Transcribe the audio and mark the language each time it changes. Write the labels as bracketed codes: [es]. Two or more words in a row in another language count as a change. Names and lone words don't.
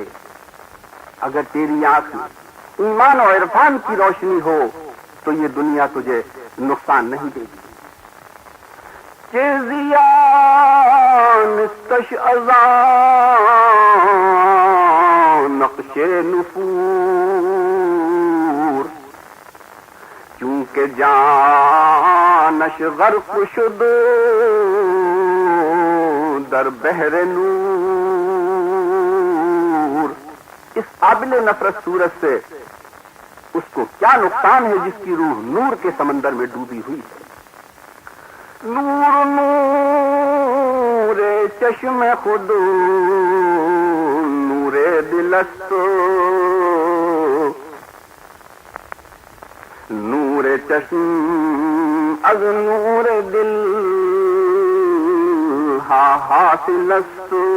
[ur] اگر تیری آنکھ میں ایمان اور عرفان کی روشنی ہو تو یہ دنیا تجھے نقصان نہیں دے گی. [fa] نقش نفور چونکہ جانش غرق شد در بحر نور. [ur] اس قابل نفرت صورت سے اس کو کیا نقصان ہے جس کی روح نور کے سمندر میں ڈوبی ہوئی ہے. [fa] نور نور چشم خود نور دلست، نور چشم از نور دل حاصلست.